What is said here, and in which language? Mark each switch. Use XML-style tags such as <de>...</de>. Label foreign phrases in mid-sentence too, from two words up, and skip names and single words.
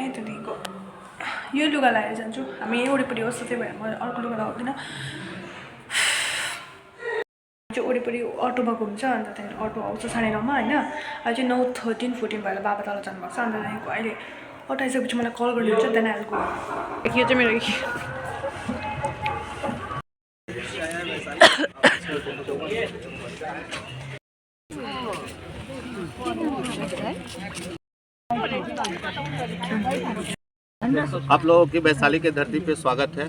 <ne>त्यहाँदेखिको यो लुगा लगाएर जान्छु। हामी यही वरिपरि होस्, त्यही भएर म अर्को लुगा लगाउँदिनँ। चाहिँ वरिपरि अटोमा घुम्छ। अन्त त्यहाँदेखि अटो आउँछ 9:30मा होइन। अहिले चाहिँ 9:13-14 भएर बाबा तल जानुभएको छ। अन्त त्यहाँदेखिको अहिले अटो आइसकेपछि मलाई कल गर्नुहुन्छ। त्यहाँदेखिको यो चाहिँ मेरो</ne> <hi>आप लोगों की वैशाली के धरती पे स्वागत है।</hi>